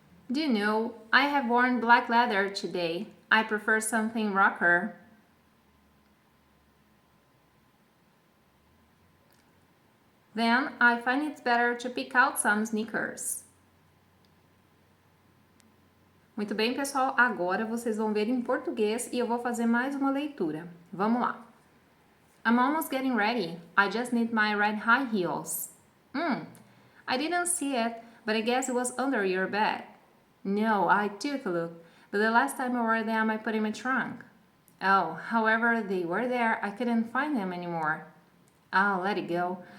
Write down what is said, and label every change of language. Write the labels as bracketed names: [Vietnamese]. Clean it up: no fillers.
[English] Do you know, I have worn black leather today. I prefer something rocker. Then I find it better to pick out some sneakers. [Portuguese] Muito bem, pessoal. Agora vocês vão ver em português e eu vou fazer mais uma leitura. Vamos lá. [English] I'm almost getting ready. I just need my red high heels. I didn't see it, but I guess it was under your bed. No, I took a look, but the last time I wore them, I put in my trunk. Oh, however they were there, I couldn't find them anymore. I'll let it go.